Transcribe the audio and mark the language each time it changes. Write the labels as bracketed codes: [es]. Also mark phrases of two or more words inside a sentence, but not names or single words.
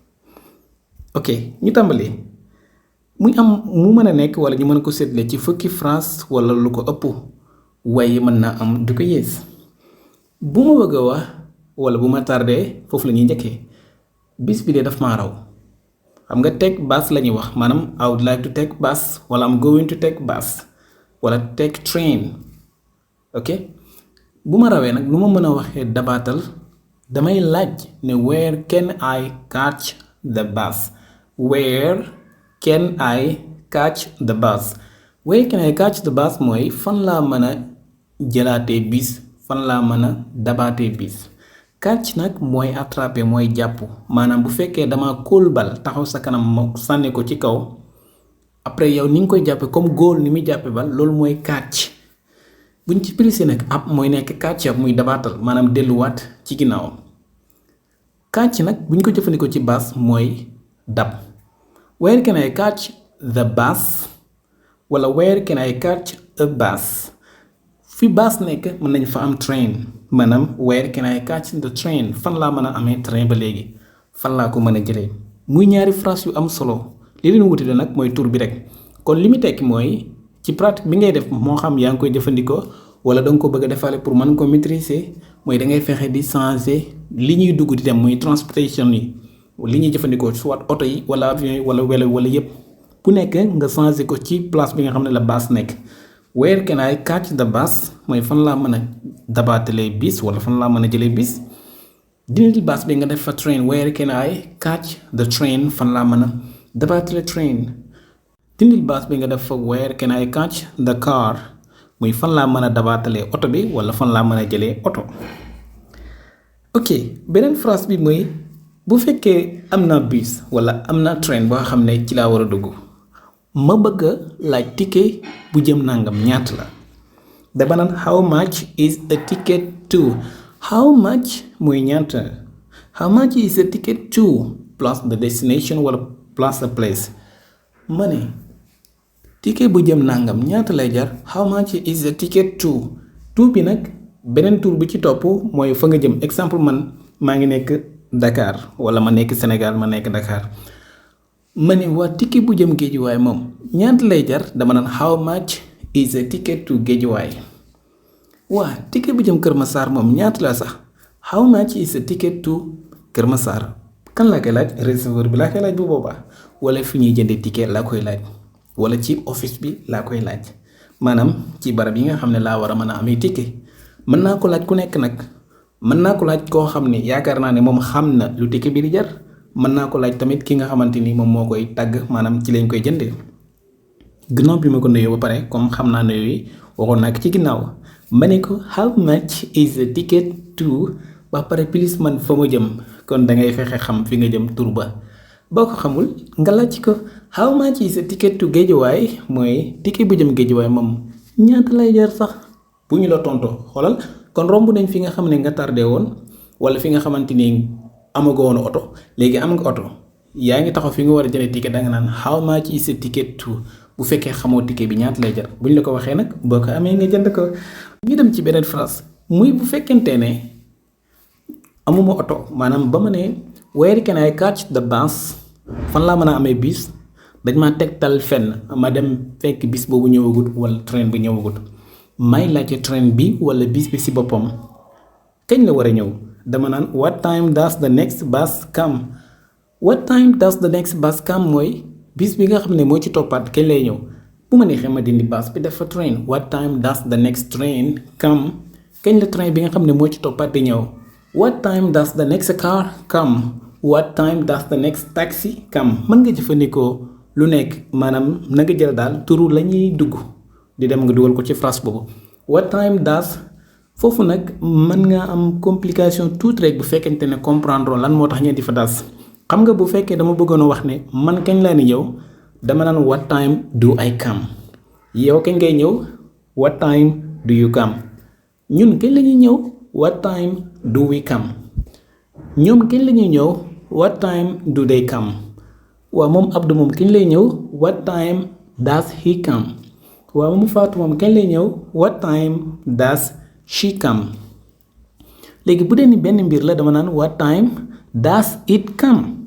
[wo] ok ñu tàmbali muy am mu mën a nekk wala ñu mën ko seetle ci fukki phrase wala lu ko ëpp waaye mën naa am du ko yées bu ma bëgg a wax wala bu ma tardé foofu la ñuy njëkkee bis bi de daf maa raw xam nga [en] take bus [wo] la ñuy wax maanaam [en] I would like to take bus [wo] wala [en] I'm going to take bus [wo] wala [en] take train [wo] ok bu ma rawee nag nu ma mën a waxee dabaatal damay laaj ne [en] where can I catch the bus where can I catch the bus where can I catch the bus [wo] mooy fan laa mën a jëlaatee bis fan laa mën a dabaatee bis catch nag mooy attraper mooy jàpp maanaam bu fekkee dama kóol bal taxaw sa kanam ma sànni ko ci kaw après yow ni nga koy jàppe comme góol ni muy jàppe bal loolu mooy catch buñ ci plissé nag ab mooy nekk catch up muy dabaatal maanaam delluwaat ci ginnaawam catch nag buñ ko jëfandikoo ci bus mooy dab [en] where can I catch the bus [wo] wala [en] where can I catch a bus [wo] fi bus nekk mën nañ fa am train maanaam [en] where can I catch the train [wo] fan laa mën a amee train ba léegi fan laa ko mën a jëlee muy ñaari phrase yu am solo li leen wutale nag mooy tur bi rek kon li mu tekki mooy ci pratique bi ngay def moo xam yaa ngi koy jëfandikoo wala danga ko bëgg a defaale pour mën ko maîtriser mooy da ngay fexe di changer li ñuy dugg di dem muy transportation yi li ñuy jëfandikoo soit oto yi wala avion yi wala welo wala yépp bu nekk nga changer ko ci place bi nga xam ne la bus nekk [en] where can I catch the bus [wo] mooy fan laa mën a dabaatalee bis wala fan laa mën a jëlee bis dindil bus bi nga def fa train [en] where can I catch the train [wo] fan laa mën a dabaatale train dindil bus bi nga def fa [en] where can I catch the car [wo] muy fan laa mën a dabaatalee oto bi wala fan laa mën a jëlee oto ok beneen phrase bi mooy bu fekkee am na bus wala am na train boo xam ne ci laa war a dugg ma bëgg a laaj ticket bu jëm nangam ñaata la dama naan [en] how much is a ticket to how much [wo] mooy ñaata [en] how much is a ticket to plus the destination [wo] wala [en] plus the place [wo] ma ne ticket bu jëm nangam ñaata lay jar [en] how much is a ticket to [wo] bi nag beneen tur bi ci topp mooy fa nga jëm exemple man maa ngi nekk Dakar wala ma nekk Sénégal ma nekk Dakar ma ne waa ticket bu jëm Géejuwaay moom ñaata lay jar dama naan [en] how much is a ticket to [wo] Géejuwaay waa ticket bu jëm Kër Massar moom ñaata la sax [en] how much is a ticket to [wo] Kër Massar kan laa koy laaj receveur bi laa koy laaj bu boobaa wala fi ñuy jëndee ticket laa koy laaj wala ci office bi laa koy laaj maanaam ci barab yi nga xam ne laa war a mën a amee ticket mën naa ko laaj ku nekk nag mën naa ko laaj koo xam ne yaakaar naa ne moom xam na lu ticket bi di jar mën naa ko laaj tamit ki nga xamante ni moom moo koy tàgg maanaam ci lañ koy jëndee gannaaw bi ma ko nuyoo ba pare comme xam naa ne yooyu waxoon naa ko ci ginnaaw ma ne ko [en] how much is a ticket to [wo] ba pare plus man fa ma jëm kon da ngay fexe xam fi nga jëm tur ba boo ko xamul nga laaj ko [en] how much is a ticket to [wo] Géejawaay mooy ticket bu jëm Géejawaay moom ñaata lay jar sax bu ñu la tontoo xoolal kon romb nañ fi nga xam ne nga tardé woon wala fi nga xamante ni amagoo woon oto léegi am nga oto yaa ngi taxaw fi nga war a jëlee ticket danga naan [en] how much is a ticket to [wo] bu fekkee xamoo ticket bi ñaata lay jar buñ la ko waxee nag boo ko amee nga jënd ko. ñu dem ci beneen phrase muy bu fekkente ne amuma oto maanaam ba ma ne [en] where can I catch the bus [wo] fan laa mën a amee bis dañ ma tegtal fenn ma dem fekk bis boobu ñëwagut wala train bi ñëwagut may laajte train bi wala bis bi si boppam kañ la war a ñëw dama naan [en] what time does the next bus come what time does the next bus come [wo] mooy bis bi nga xam ne moo ci toppaat kañ lay ñëw bu ma neexee ma dindi bus bi def fa train [en] what time does the next train come [wo] kañ la train bi nga xam ne moo ci toppaat di ñëw [en] what time does the next car come what time does the next taxi come [wo] mën nga jëfandikoo lu nekk maanaam na nga jël daal turu la ñuy dugg di dem nga dugal ko ci phrase boobu [en] what time does [wo] foofu nag mën nga am complication tuuti rek bu fekkente ne comprendre lan moo tax ñeenti fa das xam nga bu fekkee dama bëggoon a wax ne man kañ laa ni ñëw dama naan [en] what time do I come [wo] yow kañ ngay ñëw [en] what time do you come [wo] ñun kañ la ñuy ñëw [en] what time do we come [wo] ñoom kañ la ñuy ñëw [en] what time do they come [wo] waaw moom Abdou moom kañ lay ñëw [en] what time does he come [wo] waaw moom Fatou moom kañ lay ñëw [en] what time does she come [wo] léegi bu dee ni benn mbir la dama naan [en] what time does it come